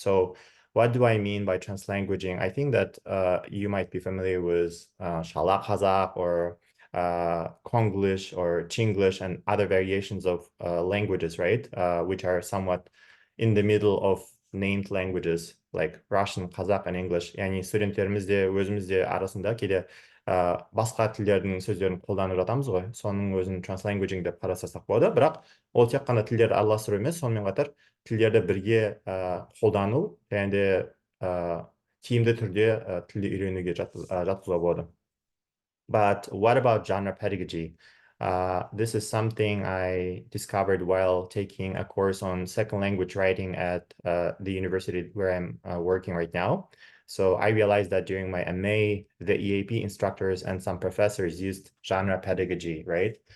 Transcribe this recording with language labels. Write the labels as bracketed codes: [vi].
[en] So what do I mean by translanguaging? I think that you might be familiar with Shala Kazakh or Konglish or Chinglish and other variations of languages, right? Which are somewhat in the middle of named languages like Russian, Kazakh, and English. [kk] Yani студенттеріміз де өзіміз де арасында кейде басқа тілдердің сөздерін қолданып жатамыз ғой. Соның өзін translanguaging деп қарастырсақ болады. Бірақ ол тек қана тілдерді араластыру емес, сонымен қатар тілдерді бірге қолдану және де тиімді түрде тілді үйренуге жатқызуға болады. [en] But what about genre pedagogy? This is something I discovered while taking a course on second language writing at the university where I'm working right now. So I realized that during my MA, the EAP instructors and some professors used genre pedagogy, right?